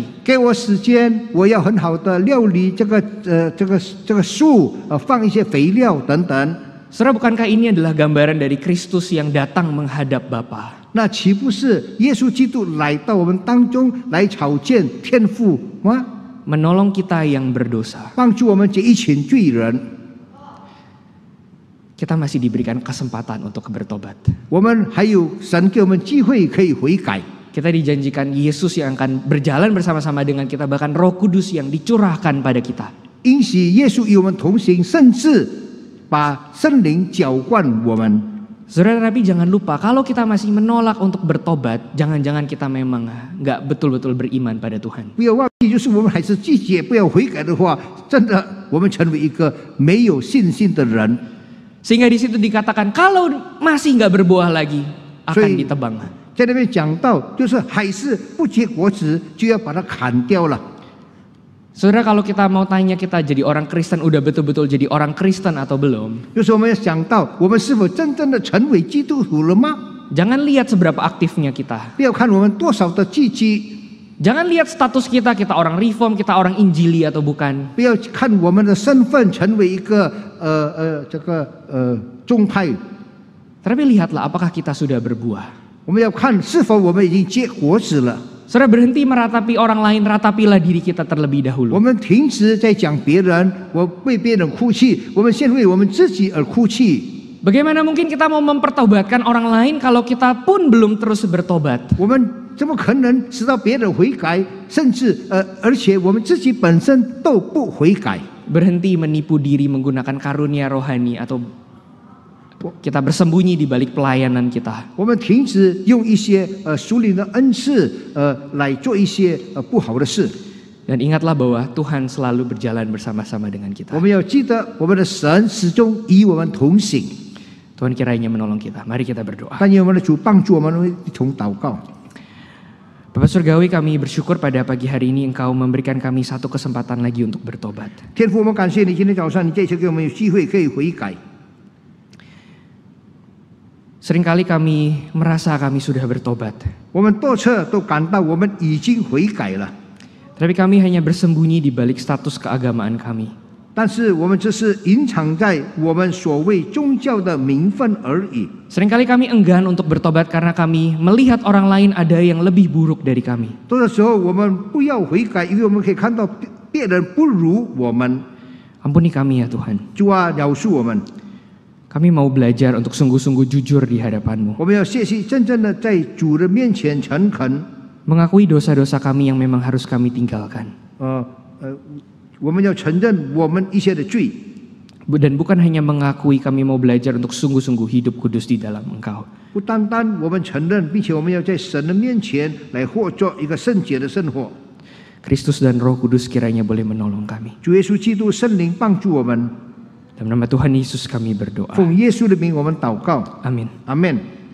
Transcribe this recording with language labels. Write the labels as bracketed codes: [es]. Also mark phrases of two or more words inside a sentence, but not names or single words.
[zh] 给我时间，我要很好的料理这个树，放一些肥料等等。 [id] Saudara, bukankah ini adalah gambaran dari Kristus yang datang menghadap Bapa? [zh] 那岂不是耶稣基督来到我们当中来朝见天父吗？ [id] Menolong kita yang berdosa. [zh] 帮助我们这一群罪人， [id] Kita masih diberikan kesempatan untuk bertobat. [zh] 我们还有神给我们机会可以悔改。 [id] Kita dijanjikan Yesus yang akan berjalan bersama-sama dengan kita, bahkan Roh Kudus yang dicurahkan pada kita. [zh] 应许耶稣与我们同行，甚至把圣灵浇灌我们。 [id] Saudara, tapi jangan lupa kalau kita masih menolak untuk bertobat, jangan-jangan kita memang nggak betul-betul beriman pada Tuhan. [zh] 不要忘记，就是我们还是拒绝不要悔改的话，真的我们成为一个没有信心的人。 [id] Sehingga di situ dikatakan kalau masih nggak berbuah lagi akan ditebang. [zh] 在那边讲到，就是还是不结果子，就要把它砍掉了。 [id] Saudara, kalau kita mau tanya kita jadi orang Kristen udah betul-betul jadi orang Kristen atau belum? [zh] 就是我们要想到，我们是否真正的成为基督徒了吗？ [id] Jangan lihat seberapa aktifnya kita. [zh] 不要看我们多少的积极， [id] Jangan lihat status kita, kita orang reform, kita orang injili atau bukan. [zh] 不要看我们的身份成为一个宗派， [id] Tapi lihatlah apakah kita sudah berbuah. [zh] 我们要看是否我们已经结果子了。 [id] Saudara, berhenti meratapi orang lain, ratapilah diri kita terlebih [zh] 我 [id] dahulu. [zh] 们停止在讲别人，我为别人哭泣，我们先为我们自己而哭泣。 [id] Bagaimana mungkin kita mau mempertobatkan orang lain kalau kita pun belum terus bertobat? [zh] 我们怎么可能使到别人悔改，甚至而且我们自己本身都不悔改？ [id] Berhenti menipu diri menggunakan karunia rohani atau kita bersembunyi di balik pelayanan kita. [zh] 我们停止用一些属灵的恩赐来做一些不好的事。 [id] Dan ingatlah bahwa Tuhan selalu berjalan bersama-sama dengan kita. [zh] 我们要记得，我们的神始终与我们同行。 [id] Tuhan kiranya menolong kita. Mari kita berdoa. [zh] 但愿我们的主帮助我们一同祷告。 [id] Bapak Surgawi, kami bersyukur pada pagi hari ini Engkau memberikan kami satu kesempatan lagi untuk bertobat. [zh] 天父，我们感谢你，今天早上你这次给我们有机会可以悔改。 [id] Seringkali kami merasa kami sudah bertobat. [zh] 我们多次都感到我们已经悔改了， [id] Tapi kami hanya bersembunyi di balik status keagamaan kami. [zh] 但是我们只是隐藏在我们所谓宗教的名分而已。 [id] Seringkali kami enggan untuk bertobat karena kami melihat orang lain ada yang lebih buruk dari kami. [zh] 多的时候我们不要悔改，因为我们可以看到别人不如我们。 [id] Ampuni kami ya Tuhan. [zh] 主啊，饶恕我们， [id] Kami mau belajar untuk sungguh-sungguh jujur di hadapan-Mu. [zh] 我们要学习真正的在主的面前诚恳。 [id] Mengakui dosa-dosa kami yang memang harus kami tinggalkan. [zh] 我们要承认我们一些的罪， [id] Dan bukan hanya mengakui, kami mau belajar untuk sungguh-sungguh hidup kudus di dalam Engkau. [zh] 不单单我们承认，并且我们要在神的面前来活做一个圣洁的生活。 [id] Kristus dan Roh Kudus kiranya boleh menolong kami. [zh] 主耶稣基督圣灵帮助我们， [id] Dalam nama Tuhan Yesus kami berdoa. [zh] 奉耶稣的名我们祷告， [id] Amin. [zh] 阿门。